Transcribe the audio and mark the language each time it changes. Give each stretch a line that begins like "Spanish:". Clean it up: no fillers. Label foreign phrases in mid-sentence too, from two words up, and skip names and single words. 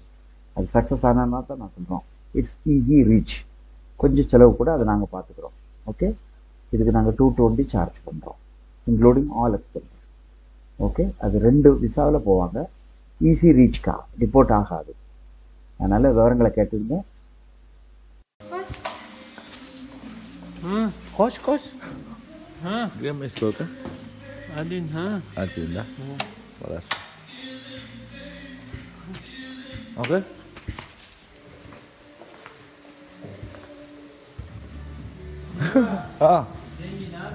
Tamil: அது சக்ஸஸ் ஆனால் தான் நான் சொல்கிறோம்.
English: It's Easy Reach.
Tamil: கொஞ்சம் செலவு கூட அதை நாங்கள் பார்த்துக்குறோம். ஓகே, இதுக்கு நாங்கள் 220 சார்ஜ் பண்ணுறோம்,
English: including all expense.
Tamil: ஓகே, அது 2 விசாவில் போவாங்க. ஈஸி ரீச்க்கா, டிபோர்ட் ஆகாது. அதனால் விவரங்களை கேட்டுருங்க.
Turkish: Koş.
Russian: Где мы сколько? Один, Один, да? Хорошо. Окей? Деньги надо?